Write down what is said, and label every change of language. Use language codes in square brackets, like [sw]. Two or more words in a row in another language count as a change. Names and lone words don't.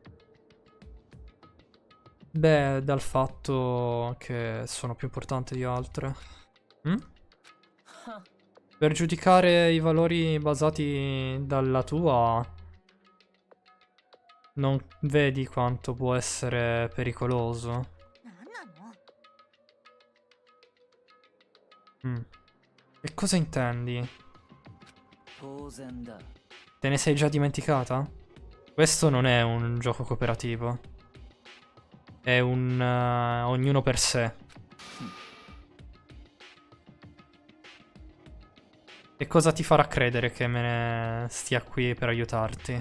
[it] Beh, dal fatto che sono più importante di altre. Mm? Per giudicare i valori basati dalla tua, non vedi quanto può essere pericoloso. [ja] なんなの？ [it] Che cosa intendi? [ja] 当然だ。 [it] Te ne sei già dimenticata? Questo non è un gioco cooperativo. È un ognuno per sé. E cosa ti farà credere che me ne stia qui per aiutarti?